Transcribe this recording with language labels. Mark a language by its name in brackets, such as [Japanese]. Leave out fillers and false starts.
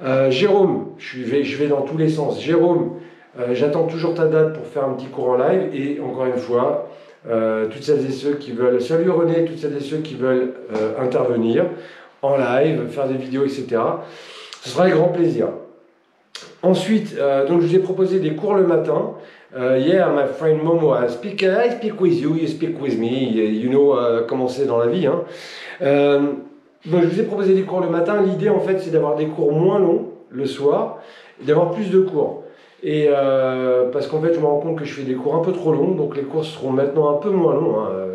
[French] Jérôme, je vais dans tous les sens. Jérôme, j'attends toujours ta date pour faire un petit cours en live. Et encore une fois, toutes celles et ceux qui veulent, salut René, toutes celles et ceux qui veulent intervenir en live, faire des vidéos, etc. Ce sera avec grand plaisir. Ensuite, donc je vous ai proposé des cours le matin. [English] Yeah, my friend Momo, I speak with you, you speak with me. You know [French] comment c'est dans la vie. Hein. Donc je vous ai proposé des cours le matin. L'idée en fait c'est d'avoir des cours moins longs le soir et d'avoir plus de cours. Et parce qu'en fait je me rends compte que je fais des cours un peu trop longs, donc les cours seront maintenant un peu moins longs. Hein.